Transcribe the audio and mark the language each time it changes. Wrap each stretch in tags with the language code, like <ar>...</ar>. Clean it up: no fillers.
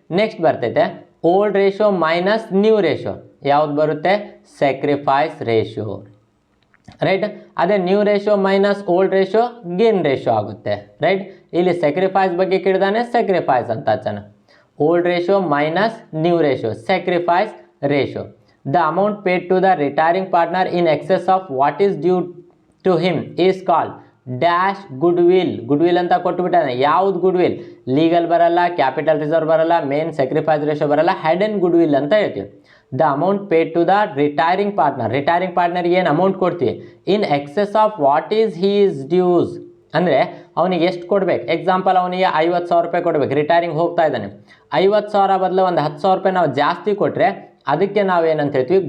<kn>Next ಬರ್ತೈತೆ old ratio minus new ratio. ಯಾವ್ದು ಬರುತ್ತೆ? Sacrifice ratio, right? ಅದೇ new ratio minus old ratio gain ratio ಆಗುತ್ತೆ, right? ಇಲ್ಲಿ ಸ್ಯಾಕ್ರಿಫೈಸ್ ಬಗ್ಗೆ ಕೇಳಿದಾನೆ, ಸ್ಯಾಕ್ರಿಫೈಸ್ ಅಂತ ಹಚ್ಚೋಣ. Old ratio minus new ratio, sacrifice ratio.</kn> <en>The amount paid to the retiring partner in excess of what is due to him is called dash goodwill.</en> <kn>Goodwill ಅಂತ ಕೊಟ್ಟುಬಿಟ್ಟಾನೆ. ಯಾವ್ದು goodwill? Legal ಬರಲ್ಲ, capital reserve ಬರಲ್ಲ, main sacrifice ratio ಬರಲ್ಲ, head and goodwill ಅಂತ ಹೇಳ್ತೀವಿ.</kn> <en>the amount paid to the retiring partner,</en> <kn>retiring ಪಾರ್ಟ್ನರ್ಗೆ ಏನು amount ಕೊಡ್ತೀವಿ?</kn> <en>in excess of what is his dues,</en> <kn>ಅಂದರೆ ಅವನಿಗೆ ಎಷ್ಟು ಕೊಡ್ಬೇಕು? ಎಕ್ಸಾಂಪಲ್, ಅವನಿಗೆ 50,000 ರೂಪಾಯಿ ಕೊಡ್ಬೇಕು, ರಿಟೈರಿಂಗ್ ಹೋಗ್ತಾ ಇದ್ದಾನೆ. 50,000 ಬದಲು ಒಂದು 10,000 ರೂಪಾಯಿ ನಾವು ಜಾಸ್ತಿ ಕೊಟ್ಟರೆ ಅದಕ್ಕೆ ನಾವೇನಂತ ಹೇಳ್ತೀವಿ?</kn>